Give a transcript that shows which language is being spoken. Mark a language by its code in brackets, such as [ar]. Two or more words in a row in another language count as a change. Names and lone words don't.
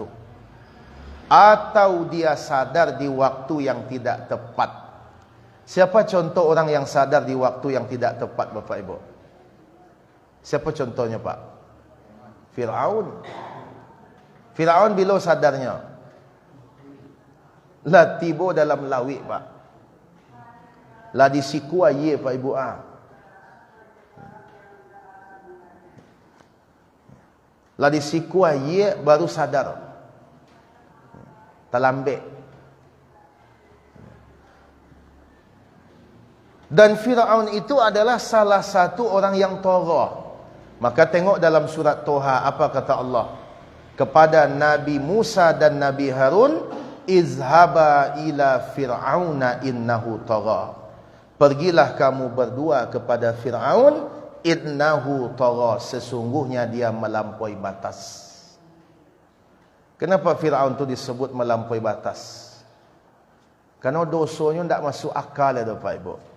[id] Atau dia sadar di waktu yang tidak tepat. Siapa contoh orang yang sadar di waktu yang tidak tepat Bapak Ibu? Siapa contohnya Pak? Fir'aun. Fir'aun bila sadarnya? [min] Lah tiba dalam lawik Pak. Lah disikua ye Pak Ibu Lah disikua ye baru sadar. [id] Terlambat. Dan Fir'aun itu adalah salah satu orang yang tagha. Maka tengok dalam surat Toha apa kata Allah kepada Nabi Musa dan Nabi Harun, [ar] اذهبا إلى فرعون إنه طغى. [id] Pergilah kamu berdua kepada Fir'aun, [ar] إنه طغى, [id] sesungguhnya dia melampaui batas. Kenapa Fir'aun itu disebut melampaui batas? Karena dosanya tidak masuk akal ya Bapak Ibu.